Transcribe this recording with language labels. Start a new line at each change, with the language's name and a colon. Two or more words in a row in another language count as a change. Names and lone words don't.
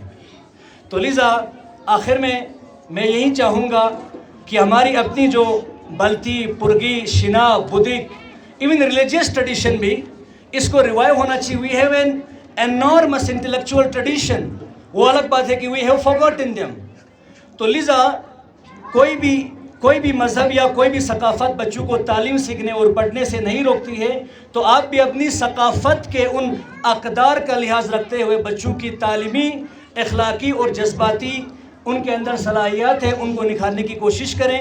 Urdu: تو لذا آخر میں یہی چاہوں گا کہ ہماری اپنی جو بلتی، پرگی، شنا، بدک،
English: even religious tradition
Urdu: بھی اس کو ریوائیو ہونا چاہیے.
English: we have an enormous intellectual tradition.
Urdu: وہ الگ بات ہے کہ
English: we have forgotten them.
Urdu: تو لذا کوئی بھی مذہب یا کوئی بھی ثقافت بچوں کو تعلیم سیکھنے اور پڑھنے سے نہیں روکتی ہے. تو آپ بھی اپنی ثقافت کے ان اقدار کا لحاظ رکھتے ہوئے بچوں کی تعلیمی، اخلاقی اور جذباتی ان کے اندر صلاحیت ہے ان کو نکھارنے کی کوشش کریں.